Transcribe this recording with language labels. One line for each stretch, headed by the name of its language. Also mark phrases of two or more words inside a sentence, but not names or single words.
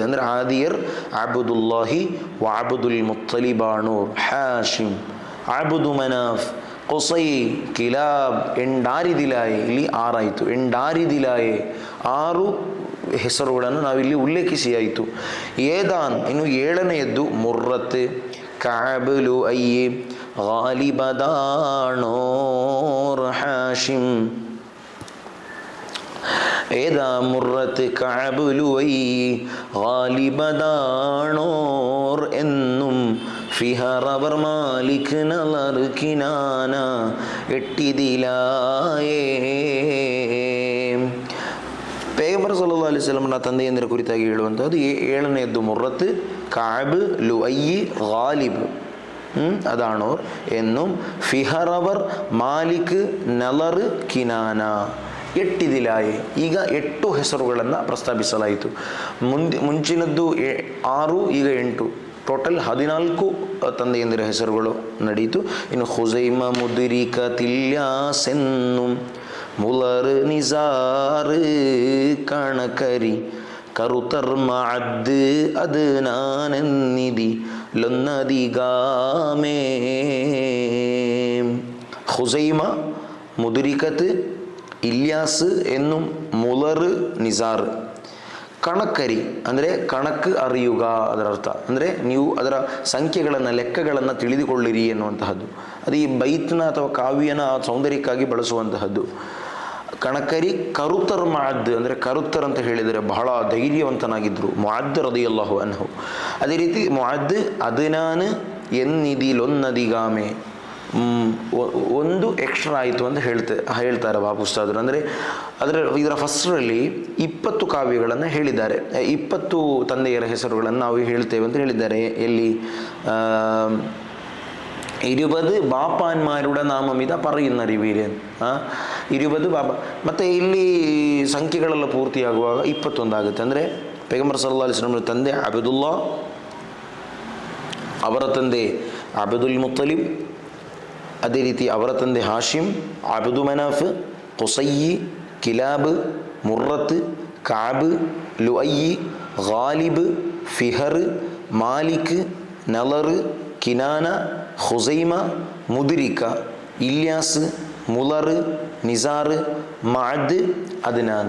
Kannada: ಅಂದರೆ ಆದಿಯರ್ ಅಬ್ದುಲ್ಲಾಹಿ ವ ಅಬ್ದುಲ್ ಮುತ್ತಲಿಬಾಣೂರ್ ಹಾಶಿಮ್ ಅಬ್ದು ಮನಾಫ್ ಕುಸೈ, ಕಿಲಾಬ್, ಎಂಡಾರಿದಿಲಾಯೆ, ಇಲ್ಲಿ 6 ಆಯಿತು. ಎಂಡಾರಿದಿಲಾಯೆ 6 ಹೆಸರುಗಳನ್ನು ನಾವಿಲ್ಲಿ ಉಲ್ಲೇಖಿಸಿ ಆಯಿತು. ಏದಾನ್ ಇನ್ನು 7ನೆಯದ್ದು ಮುರ್ರತ್, ಕಅಬ್, ಲುಐ, ಗಾಲಿಬ, ದಾಣೋರ್, ಹಾಶಿಮ್.
Malayalam: ഏതാ മുറത്ത്, കഅബ്, ലുഐ, ഗാലിബ, ദാണോർ എന്നും ഫിഹറവർ, മാലിക്, നളർ, കിനാന, എട്ടിതിലായേ.
Kannada: ಪೈಗಂಬರ್
Arabic: صلى الله عليه وسلم
Kannada: ತಂದೆಯಂದಿರ ಕುರಿತಾಗಿ ಹೇಳುವಂಥದ್ದು 7ನೆಯದ್ದು ಮುರ್ರತ್, ಕಅಬ್, ಲುಐ, ಗಾಲಿಬ್
Malayalam: അതാണോർ എന്നും ഫിഹറവർ, മാലിക്, നളർ, കിനാന, 8 ഇതിലായി.
Kannada: ಈಗ 8 ಹೆಸರುಗಳನ್ನು ಪ್ರಸ್ತಾಪಿಸಲಾಯಿತು. ಮುಂಚಿನದ್ದು 6, ಈಗ 8, ಟೋಟಲ್ 14 ತಂದೆಯಂದಿರ ಹೆಸರುಗಳು ನಡೆಯಿತು. ಇನ್ನು ಖುಸೈಮ, ಮುದ್ರಿಕ, ತಿಲ್ಯಾಸ್ ಎನ್ನುಂ ಮುಲರ್, ನಿಜಾರ್, ಕಣಕರಿ, ಕರುತರ್, ಮಅದ್,
Malayalam: അദ്നാനെന്നിതി ലൊന്നതിഗാമേ. ഖുസൈമ, മുദ്രികത്ത്,
Kannada: ಇಲ್ಯಾಸ್ ಎನ್ನು ಮುಲರ್, ನಿಜಾರ್. ಕಣಕರಿ ಅಂದರೆ ಕಣಕ್ ಅರಿಯುಗ, ಅದರ ಅರ್ಥ ಅಂದರೆ ನೀವು ಅದರ ಸಂಖ್ಯೆಗಳನ್ನು, ಲೆಕ್ಕಗಳನ್ನು ತಿಳಿದುಕೊಳ್ಳಿರಿ ಎನ್ನುವಂತಹದ್ದು. ಅದು ಈ ಬೈತ್ನ ಅಥವಾ ಕಾವ್ಯನ ಸೌಂದರ್ಯಕ್ಕಾಗಿ ಬಳಸುವಂತಹದ್ದು. ಕಣಕರಿ. ಕರುತರ್, ಮಅದ್ ಅಂದರೆ ಕರುತರ್ ಅಂತ ಹೇಳಿದರೆ ಬಹಳ ಧೈರ್ಯವಂತನಾಗಿದ್ದರು ಮುಅದ್
Arabic: رضي الله عنه.
Kannada: ಅದೇ ರೀತಿ ಮುಅದ್, ಅದ್ನಾನ್ ಎನ್ನಿದಿ ಲೊನ್ನದಿಗಾಮೆ, 1 ಎಕ್ಸ್ಟ್ರಾ ಆಯಿತು ಅಂತ ಹೇಳ್ತಾರೆ ಬಾಪುಸ್ತಾದರು. ಅಂದರೆ ಇದರ ಫಸ್ಟ್ರಲ್ಲಿ 20 ಕಾವ್ಯಗಳನ್ನು ಹೇಳಿದ್ದಾರೆ, 20 ತಂದೆಯರ ಹೆಸರುಗಳನ್ನು ನಾವು ಹೇಳ್ತೇವೆ ಅಂತ ಹೇಳಿದ್ದಾರೆ.
Malayalam: ಎಲ್ಲಿ 20 ബാപ്പാന്മാരുടെ നാമമിത പറയുന്നറിവീരൻ, 20 ಬಾಪ.
Kannada: ಮತ್ತು ಇಲ್ಲಿ ಸಂಖ್ಯೆಗಳೆಲ್ಲ ಪೂರ್ತಿಯಾಗುವಾಗ 21 ಆಗುತ್ತೆ. ಅಂದರೆ ಪೈಗಂಬರ್
Arabic: صلى الله عليه وسلم
Kannada: ತಂದೆ ಅಬ್ದುಲ್ಲಾ, ಅವರ ತಂದೆ ಅಬ್ದುಲ್ ಮುತ್ತಲಿಬ್, ಅದೇ ರೀತಿ ಅವರ ತಂದೆ ಹಾಶಿಮ್, ಅಬ್ದು ಮನಾಫ್, ಕುಸೈ, ಕಿಲಾಬ್, ಮುರ್ರತ್, ಕಅಬ್, ಲುಐ, ಗಾಲಿಬ್, ಫಿಹರ್, ಮಾಲಿಕ್, ನಳರ್, ಕಿನಾನ, ಖುಸೈಮ, ಮುದ್ರಿಕ, ಇಲ್ಯಾಸ್, ಮುಲರ್, ನಿಜಾರ್, ಮಅದ್, ಅದ್ನಾನ್.